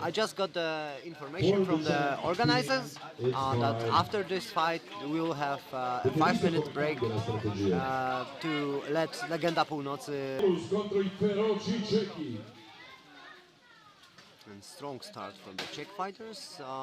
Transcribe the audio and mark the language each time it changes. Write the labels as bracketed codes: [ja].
[en] I just got the information from the organizers that after this fight we will have a 5-minute break to let Legenda Północy. [it] Taurus contro i feroci cechi. [en] And strong start from the Czech fighters.